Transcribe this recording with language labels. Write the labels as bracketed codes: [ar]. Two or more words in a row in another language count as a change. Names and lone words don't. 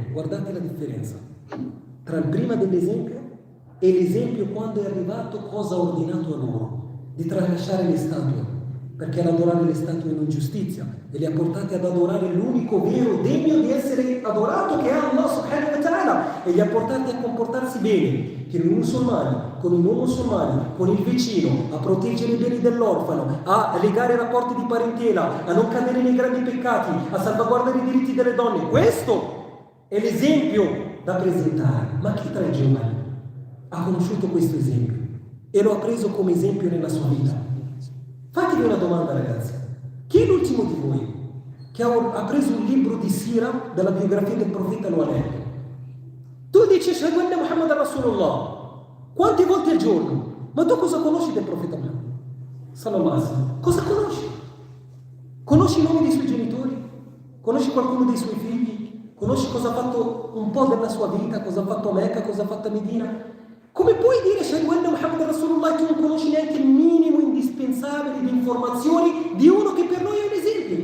[it] Guardate la differenza tra il prima dell'esempio e l'esempio quando è arrivato, cosa ha ordinato a loro? Di tralasciare le statue, perché ad adorare le statue è un'ingiustizia, e li ha portati ad adorare l'unico vero degno di essere adorato, che è Allah [ar] سبحانه وتعالى, [it] e li ha portati a comportarsi bene, che i musulmani, con i non musulmani, con il vicino, a proteggere i beni dell'orfano, a legare i rapporti di parentela, a non cadere nei grandi peccati, a salvaguardare i diritti delle donne. Questo è l'esempio da presentare. Ma chi tra i giovani ha conosciuto questo esempio e lo ha preso come esempio nella sua vita? Fatevi una domanda, ragazzi: chi è l'ultimo di voi che ha preso un libro di Sira della biografia del profeta e lo ha letto? Tu dici [ar] أشهد أن محمدا رسول الله [it] quante volte al giorno? Ma tu cosa conosci del profeta Muhammad? [ar] صلى الله عليه وسلم. [it] Cosa conosci? Conosci i nomi dei suoi genitori? Conosci qualcuno dei suoi figli? Conosci cosa ha fatto un po' della sua vita? Cosa ha fatto a Mecca? Cosa ha fatto a Medina? Come puoi dire [ar] أشهد أن محمدا رسول الله [it] e tu non conosci neanche il minimo indispensabile di informazioni di uno che per noi è un esempio?